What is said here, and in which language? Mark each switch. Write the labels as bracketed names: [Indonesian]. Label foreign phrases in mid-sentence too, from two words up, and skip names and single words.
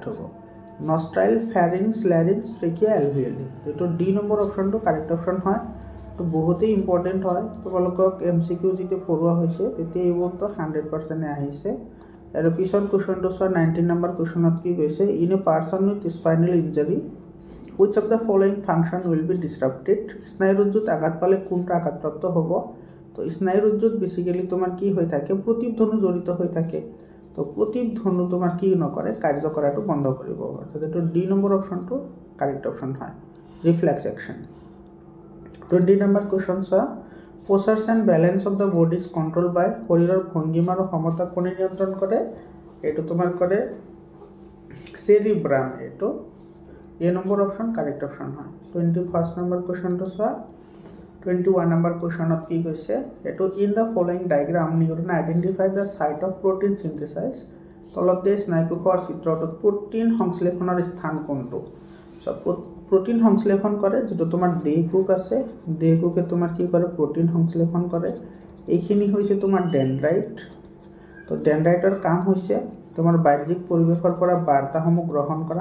[Assamese] হ'ব [English] nostrils pharynx larynx trachea alveoli [Assamese] এটো ডি নম্বৰ অপশনটো [English] correct option [Assamese] হয় তো বহুতেই ইম্পর্টেন্ট হয় তোমালোকক এমসিকিউ যেটো পঢ়োৱা হৈছে তেতিয়া এইবোৰটো 100% আহিছে আৰু পিছৰ কোৱেশ্চনটো চোৱা 19 নম্বৰ কোৱেশ্চনত কি কৈছে [English] in a person with spinal injury which of the following function will be disrupted [Assamese] স্নায়ুরজ্জুত আঘাত পালে কোনটা আঘাতপ্রাপ্ত হ'ব তো স্নায়ুরজ্জুত বেসিক্যালি তোমার কি হৈ থাকে প্রতিধ্বনি জড়িত হৈ থাকে তো প্রতিধ্বনি তোমার কি নকৰে কার্য কৰাটো বন্ধ কৰিব অর্থাৎ এটো ডি নম্বৰ অপশনটো [English] correct option [Assamese] হয় রিফ্লেক্স অ্যাকশন 20 নম্বৰ কোৱেশ্চন চোৱা [English] postures and balance of the body is controlled by [Assamese] শৰীৰৰ ভংগিমা আৰু সমতা কোনে নিয়ন্ত্ৰণ কৰে এটো তোমাৰ কৰে সেরিব্রাম এটো এ নম্বৰ [English] option correct option [Assamese] হয় 21 নম্বৰ কোৱেশ্চনটো চোৱা 21 নম্বৰ কোৱেশ্চনত কি কৈছে এটো [English] in the following diagram neuron identify the site of protein synthesize [Assamese] তলত দিয়ে স্নায়ুকোষৰ চিত্ৰটোত প্ৰোটিন সংশ্লেষণৰ স্থান কোনটো সব প্রোটিন সংশ্লেষণ কৰে যেটো তোমাৰ দেহকোষ আছে দেহকোষে তোমাৰ কি কৰে প্রোটিন সংশ্লেষণ কৰে এইখিনি হৈছে তোমাৰ ডেনড্ৰাইট তো ডেনড্ৰাইটৰ কাম হৈছে তোমাৰ বাহ্যিক পৰিবেশৰ পৰা বাৰ্তাসমূহ গ্ৰহণ কৰা